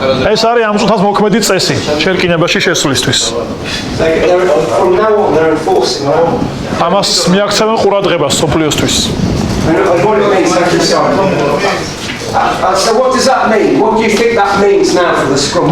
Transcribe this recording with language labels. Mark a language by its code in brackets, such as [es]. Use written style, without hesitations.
[ka] ეს არის ამ წუთას მოქმედი წესი შერკინებაში შესვლისთვის [en] From now on, they're enforcing the law. [ka] ამას მიაქცევენ ყურადღებას სოფლიოსთვის [en] And what it means, like you said. So what does that mean? What do you think that means now for the scrum?